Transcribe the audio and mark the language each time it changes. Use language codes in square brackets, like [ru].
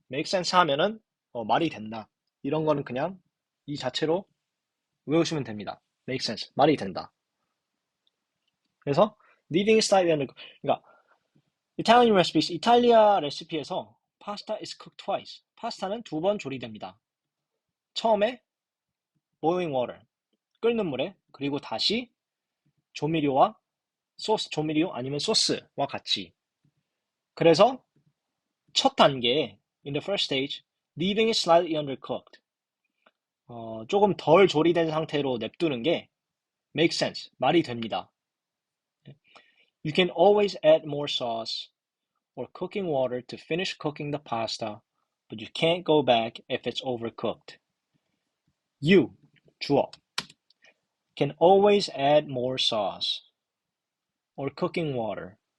[en] make sense [ko] 하면은 말이 된다. 이런 거는 그냥 이 자체로 외우시면 됩니다. make sense. 말이 된다. [en] 그래서 leaving slightly undercooked. [ko] 그러니까 [en] Italian recipes, [ko] 이탈리아 레시피에서 [en] pasta is cooked twice. [ko] 파스타는 2번 조리됩니다. 처음에 [en] boiling water, [ko] 끓는 물에, 그리고 다시 조미료와 조미료 아니면 소스와 같이. 그래서 첫 단계에 [en] in the first stage, leaving it slightly undercooked. [ko] 조금 덜 조리된 상태로 냅두는 게 [en] make sense, [ko] 말이 됩니다. [en] You can always add more sauce or cooking water to finish cooking the pasta, but you can't go back if it's overcooked. You, [ko] 주어, [en] can always add more sauce or cooking water.